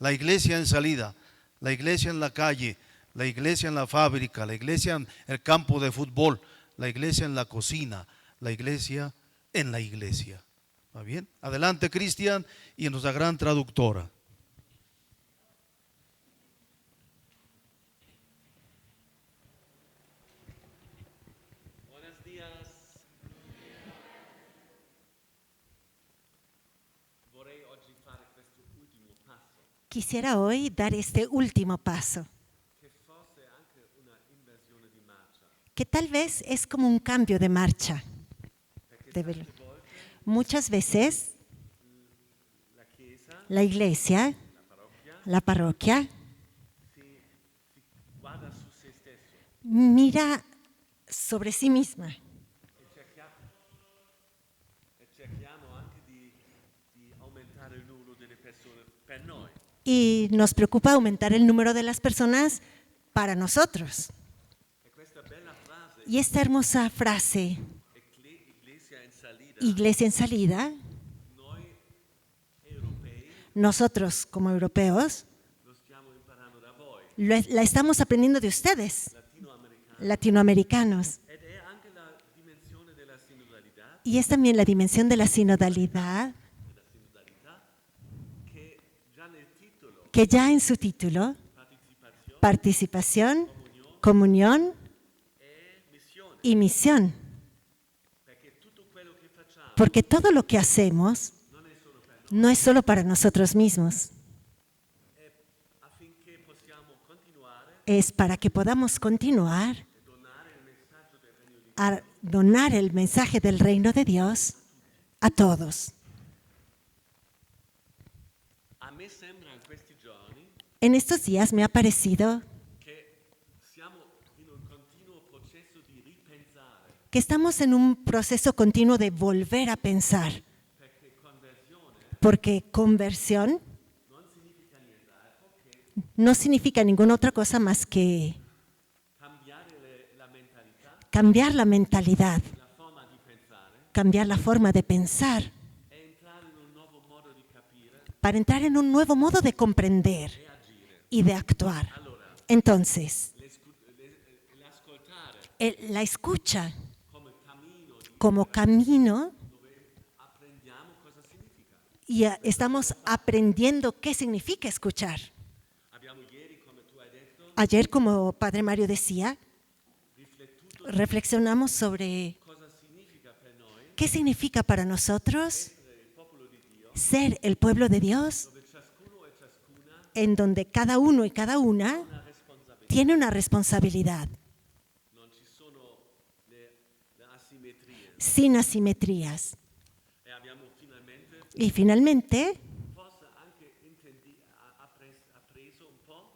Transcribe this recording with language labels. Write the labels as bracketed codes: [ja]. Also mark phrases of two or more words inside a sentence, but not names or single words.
[es] la iglesia en salida, la iglesia en la calle, la iglesia en la fábrica, la iglesia en el campo de fútbol, la iglesia en la cocina, la iglesia en la iglesia. ¿Va bien? Adelante, Cristian, y nuestra gran traductora. Buenos días. [it] Vorrei oggi fare questo ultimo passo, [es] Quisiera hoy dar este último paso, [it] che forse è anche una inversione di marcia, [es] que tal vez es como un cambio de marcha. [it] perché [es] De [it] tante velo- volte [es] Muchas veces [it] la Chiesa, [es] la iglesia, [it] la parrocchia, [es] la parroquia, [it] si guarda su se stesso [es] mira sobre sí misma [it] e cerchiamo anche di aumentare il numero delle persone per noi. [es] y nos preocupa aumentar el número de las personas para nosotros. [it] E questa bella frase, [es] Y esta hermosa frase, Iglesia en salida, iglesia en salida, [it] noi europei [es] nosotros como europeos [it] lo stiamo imparando da voi, [es] la estamos aprendiendo de ustedes, [it] latinoamericani. [es] latinoamericanos. [it] Ed è anche la dimensione della sinodalità, [es] Y es también la dimensión de la sinodalidad, [it] che già nel titolo, [es] que ya en su título, participación, comunión [it] è missione, [es] y misión. [it] perché tutto quello che facciamo [es] Porque todo lo que hacemos no es solo para nosotros mismos, [it] affinché possiamo continuare [es] es para que podamos continuar a donar el mensaje del reino de Dios a todos. [it] a me sembra in questi giorni [es] En estos días me ha parecido [it] che siamo in un continuo processo di ripensare, [es] que estamos en un proceso continuo de volver a pensar, [it] perché conversione [es] porque conversión no significa ninguna otra cosa más que [it] cambiare la mentalità, [es] cambiar la mentalidad, [it] la forma di pensare [es] cambiar la forma de pensar, [it] e entrare in un nuovo modo di capire [es] para entrar en un nuevo modo de comprender [it] e agire. [es] y de actuar. Entonces, [it] L'ascoltare [es] la escucha [it] come cammino [es] como camino [it] dove apprendiamo cosa significa. [es] y estamos aprendiendo qué significa escuchar. [it] Abbiamo ieri, come tu hai detto, [es] Ayer, como Padre Mario decía, reflexionamos sobre [it] cosa significa per noi [es] qué significa para nosotros [it] essere il popolo di Dio, [es] ser el pueblo de Dios, [it] dove ciascuno e ciascuna [es] en donde cada uno y cada una [it] ha una responsabilità. [es] tiene una responsabilidad, [it] Non ci sono le asimmetrie. [es] sin asimetrías. [it] E abbiamo finalmente [es] Y finalmente, [it] forse anche appreso un po'